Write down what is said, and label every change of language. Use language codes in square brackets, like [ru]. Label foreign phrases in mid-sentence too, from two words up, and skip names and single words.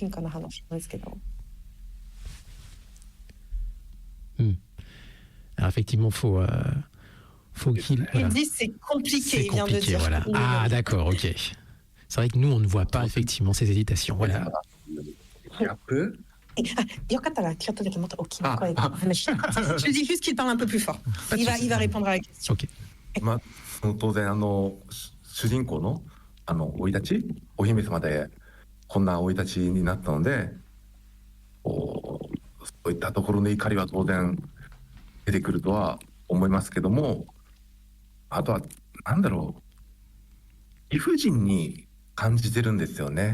[fr] Alors effectivement, faut qu'il... Voilà. Il dit c'est compliqué, il vient de dire. Voilà. Ah d'accord, ok. C'est vrai que nous, on ne voit pas effectivement ces hésitations. Voilà. Je dis juste qu'il parle un peu plus fort. Il va répondre à la question. Ok. [ja] 当然主人公の生い立ち、お姫様でこんな生い立ちになったので、そういったところの怒りは当然出てくるとは思いますけども、あとはなんだろう、理不尽に感じてるんですよね。